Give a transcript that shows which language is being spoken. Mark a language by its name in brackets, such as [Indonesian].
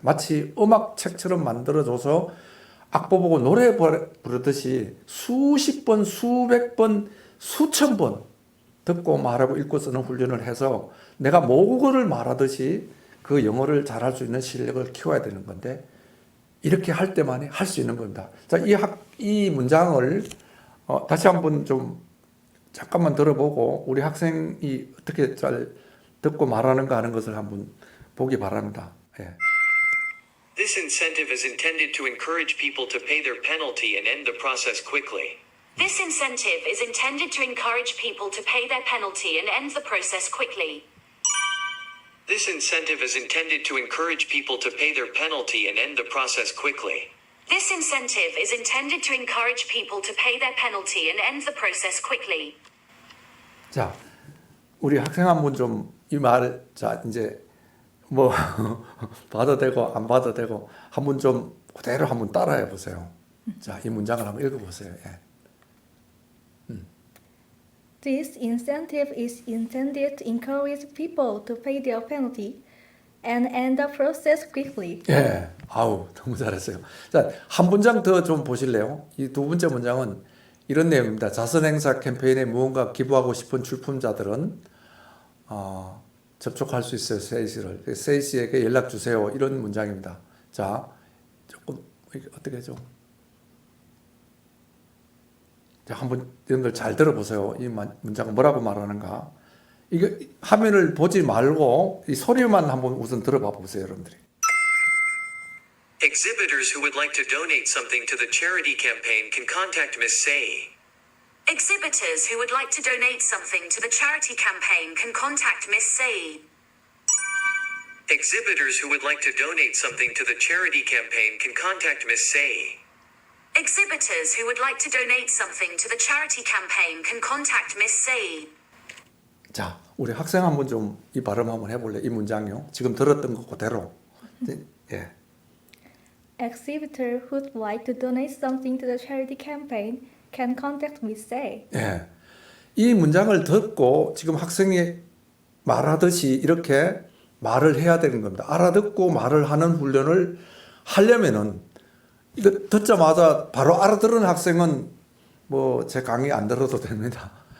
[Korean] 마치 음악책처럼 만들어줘서 악보 보고 노래 부르듯이 수십 번, 수백 번, 수천 번 듣고 말하고 읽고 쓰는 훈련을 해서 내가 모국어를 말하듯이 그 영어를 잘할 수 있는 실력을 키워야 되는 건데 이렇게 할 때만이 할 수 있는 겁니다. 자, 이 문장을 다시 한번 좀 잠깐만 들어보고 우리 학생이 어떻게 잘 듣고 말하는가 하는 것을 한번 보기 바랍니다. 예. [English] This incentive is intended to encourage people to pay their penalty and end the process quickly. This incentive is intended to encourage people to pay their penalty and end the process quickly. This incentive is intended to encourage people to pay their penalty and end the process quickly. This incentive is intended to encourage people to pay their penalty and end the process quickly. [Korean] 자, 우리 학생 한 분 좀 이 말을 자 이제 뭐 봐도 되고 안 봐도 되고 한번 좀 그대로 한번 따라해 보세요. 자, 이 문장을 한번 읽어보세요. 예. This incentive is intended to encourage people to pay their penalty and end the process quickly. 예, 아우 너무 잘했어요. 자, 한 문장 더 좀 보실래요? 이 두 번째 문장은 이런 내용입니다. 자선행사 캠페인에 무언가 기부하고 싶은 출품자들은 접촉할 수 있어요. 세이시를. 세이시에게 연락 주세요. 이런 문장입니다. 자, 조금 어떻게 좀 자, 한번 여러분들 잘 들어보세요. 이 문장은 뭐라고 말하는가? 이거 화면을 보지 말고 이 소리만 한번 우선 들어봐 보세요, 여러분들이. [English] Exhibitors who would like to donate something to the charity campaign can contact Miss Say. Exhibitors who would like to donate something to the charity campaign can contact Miss Say. Exhibitors who would like to donate something to the charity campaign can contact Miss Say. Exhibitors who would like to donate something to the charity campaign can contact Miss Say. [Korean] 자, 우리 학생 한번 좀 이 발음 한번 해볼래? 이 문장이요. 지금 들었던 거 그대로. 예. [English] Exhibitor who'd like to donate something to the charity campaign can contact Miss Say. [Korean] 예. 이 문장을 듣고 지금 학생이 말하듯이 이렇게 말을 해야 되는 겁니다. 알아듣고 말을 하는 훈련을 하려면은 이거 듣자마자 바로 알아들은 학생은 뭐 제 강의 안 들어도 됩니다.